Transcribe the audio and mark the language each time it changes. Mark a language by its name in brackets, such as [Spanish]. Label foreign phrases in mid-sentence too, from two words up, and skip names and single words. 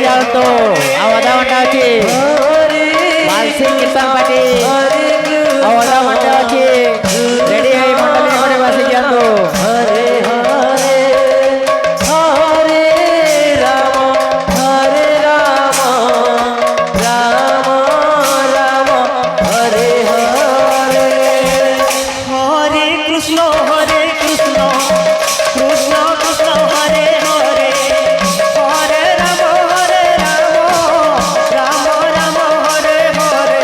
[Odia] দিଅନ୍ତୁ ଆଉ ଅଧଘଣ୍ଟା ଅଛି ବାଲସି କୀର୍ତ୍ତନ ପାର୍ଟି ଆଉ ଅଧଘଣ୍ଟା ଅଛି ରେଡି ହେଇ ମଣ୍ଡଳୀ ଘରେ ବସି ଦିଅନ୍ତୁ [Sanskrit] हरे हरे हरे राम राम राम हरे हरे हरे कृष्ण कृष्ण कृष्ण हरे हरे हरे राम राम राम हरे हरे